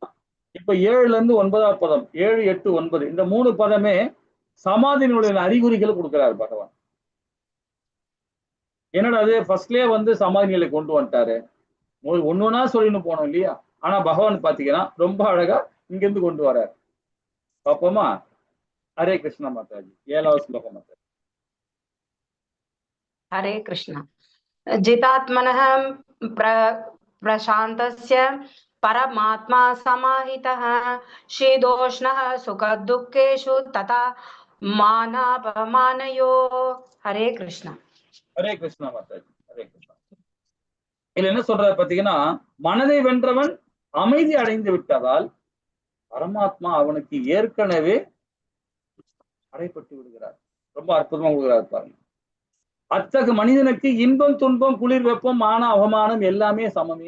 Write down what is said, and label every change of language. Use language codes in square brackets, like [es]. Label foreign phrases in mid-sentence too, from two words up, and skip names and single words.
[ta] இப்ப 7ல இருந்து 9ஆம் பதம், 7, 8, 9 இந்த 3 பதமே சமாதியினுடைய அறிகுறிகளை கொடுக்கிறார் பகவான். என்னடா அது ஃபர்ஸ்ட்லயே வந்து சமாதி நிலை கொண்டு வந்துட்டாரு, ஒன்னொன்னா சொல்லின்னு போனோம் இல்லையா? ஆனா பகவான் பாத்தீங்கன்னா ரொம்ப அழகா இங்கிருந்து கொண்டு வர்றாரு. பாப்போமா? ஹரே கிருஷ்ணா மாதாஜி. 7வது ஸ்லோகம் மாதாஜி. हरे कृष्ण। [sa] जितात्मनः प्रशान्तस्य परमात्मा समाहितः शीतोष्णः सुखदुःखेषु तथा मानापमानयो। [ta] हरे कृष्ण। ஹரே கிருஷ்ணா மாதாஜி. ஹரே கிருஷ்ணா. இதுல என்ன சொல்றாரு பாத்தீங்கன்னா, மனதை வென்றவன் அமைதி அடைந்து விட்டதால் பரமாத்மா அவனுக்கு ஏற்கனவே அடைப்பட்டு விடுகிறார். ரொம்ப அற்புதமா கொடுக்கிறார் பாருங்க. அத்தகு மனிதனுக்கு இன்பம் துன்பம் குளிர் வெப்பம் மான அவமானம் எல்லாமே சமமே.